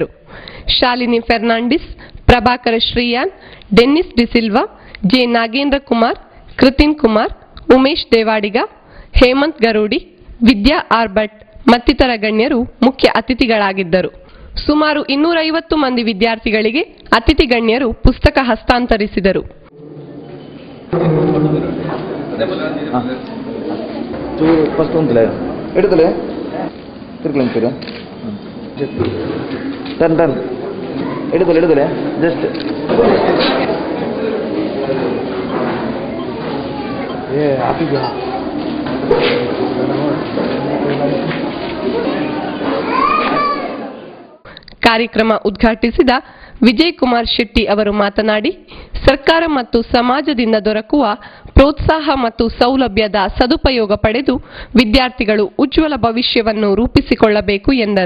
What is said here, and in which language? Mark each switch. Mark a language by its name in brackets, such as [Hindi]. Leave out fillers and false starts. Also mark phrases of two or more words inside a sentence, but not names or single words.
[Kannada] ಶಾಲಿನಿ ಫೆರ್ನಾಂಡಿಸ್, ಪ್ರಭಾಕರ ಶ್ರೀಯಾನ್, ಡೆನ್ನಿಸ್ ಡಿಸಿಲ್ವಾ, ಜೆ ನಾಗೇಂದ್ರ ಕುಮಾರ್, ಕೃತಿನ್ ಕುಮಾರ್, ಉಮೇಶ್ ದೇವಾಡಿಗ, ಹೇಮಂತ್ ಗರೂಡಿ, ವಿದ್ಯಾ ಆರ್ಭಟ್ ಮತ್ತಿತರ ಗಣ್ಯರು ಮುಖ್ಯ ಅತಿಥಿಗಳಾಗಿದ್ದರು. ಸುಮಾರು 250 ಮಂದಿ ವಿದ್ಯಾರ್ಥಿಗಳಿಗೆ ಅತಿಥಿ ಗಣ್ಯರು ಪುಸ್ತಕ ಹಸ್ತಾಂತರಿಸಿದರು. എടുത്തല്ലേ തിരിക്കലും തരും ടൺ ടൺ എടുത്തല്ലേ ജസ്റ്റ് ಕಾರ್ಯಕ್ರಮ ಉದ್ಘಾಟಿಸಿದ ವಿಜಯಕುಮಾರ್ ಶೆಟ್ಟಿ ಅವರು ಮಾತನಾಡಿ, ಸರ್ಕಾರ ಮತ್ತು ಸಮಾಜದಿಂದ ದೊರಕುವ ಪ್ರೋತ್ಸಾಹ ಮತ್ತು ಸೌಲಭ್ಯದ ಸದುಪಯೋಗ ಪಡೆದು ವಿದ್ಯಾರ್ಥಿಗಳು ಉಜ್ವಲ ಭವಿಷ್ಯವನ್ನು ರೂಪಿಸಿಕೊಳ್ಳಬೇಕು ಎಂದರು.